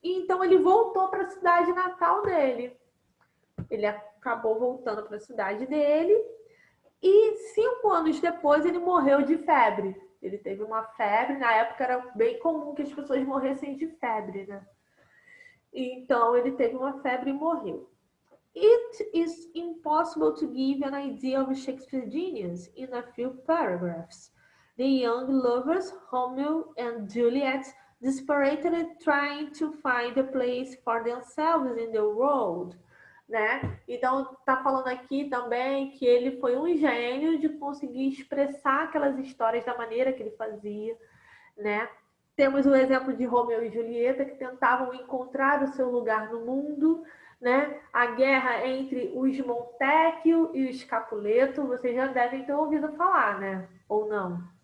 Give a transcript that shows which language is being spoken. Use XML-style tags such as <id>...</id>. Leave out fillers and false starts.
<pt>E então ele voltou para a cidade natal dele. Ele acabou voltando para a cidade dele e 5 anos depois ele morreu de febre. Ele teve uma febre, na época era bem comum que as pessoas morressem de febre, né? Então ele teve uma febre e morreu.</pt> <en>It is impossible to give an idea of Shakespeare's genius in a few paragraphs. The young lovers, Romeo and Juliet, desperately trying to find a place for themselves in the world.</en> <pt>Né? Então, está falando aqui também que ele foi um gênio de conseguir expressar aquelas histórias da maneira que ele fazia, né? Temos o exemplo de Romeu e Julieta, que tentavam encontrar o seu lugar no mundo, né? A guerra entre os Montecchio e os Capuleto, vocês já devem ter ouvido falar, né? Ou não?</pt>